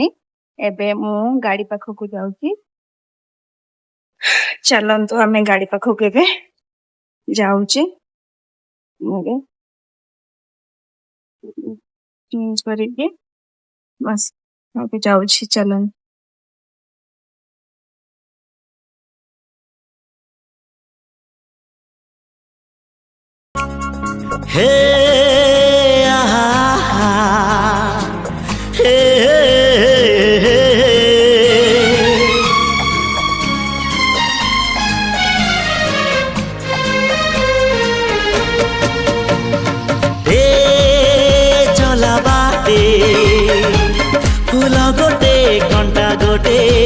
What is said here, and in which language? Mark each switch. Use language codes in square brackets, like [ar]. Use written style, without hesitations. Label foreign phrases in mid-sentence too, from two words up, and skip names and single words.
[or] ଏବେ ମୁଁ ଗାଡି ପାଖକୁ ଯାଉଛି। ଚାଲନ୍ତୁ ଆମେ ଗାଡି ପାଖକୁ ଏବେ ଯାଉଛି। ଚେଞ୍ଜ କରିକି ବସ୍ ଏବେ ଯାଉଛି। ଚାଲନ୍ତୁ। हे आहा हे ଚାଲ ବାଟେ ଫୁଲ ଗୋଟେ କଣ୍ଟା ଗୋଟେ